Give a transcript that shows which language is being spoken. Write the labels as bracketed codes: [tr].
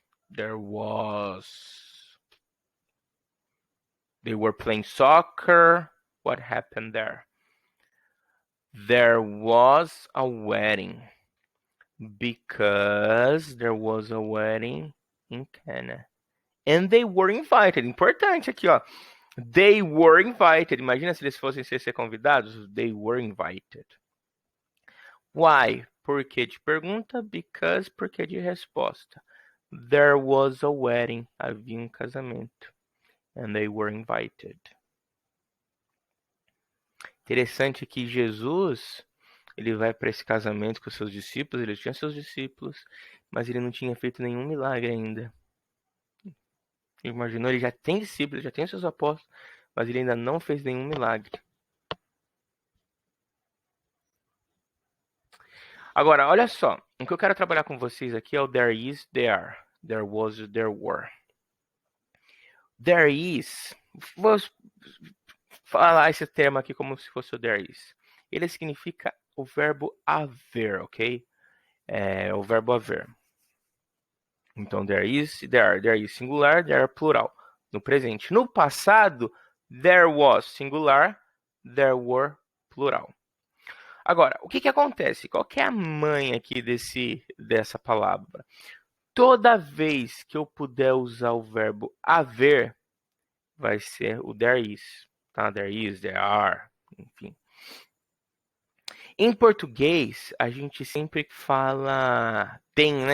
[en] There was, they were playing soccer. What happened there? There was a wedding. Because there was a wedding in Cana. And they were invited. [pt] Importante aqui, ó. [en] They were invited. [pt] Imagina se eles fossem ser convidados. [en] They were invited. Why? [pt] Por que de pergunta? Because, porque de resposta. [en] There was a wedding. [pt] Havia casamento. [en] And they were invited. [pt] Interessante que Jesus, ele vai para esse casamento com seus discípulos. Ele tinha seus discípulos, mas ele não tinha feito nenhum milagre ainda. Imaginou? Ele já tem discípulos, já tem seus apóstolos, mas ele ainda não fez nenhum milagre. Agora, olha só. O que eu quero trabalhar com vocês aqui é o there is, there. [en] There was, there were. There is. [pt] Vou falar esse termo aqui como se fosse o there is. Ele significa o verbo haver, ok? É o verbo haver. Então, there is, there is singular, there plural. No presente. No passado, there was singular, there were plural. Agora, o que acontece? Qual que é a mãe aqui dessa palavra? Toda vez que eu puder usar o verbo haver, vai ser o there is. Tá? [en] There is, there are, [pt] enfim. Em português, a gente sempre fala tem, né?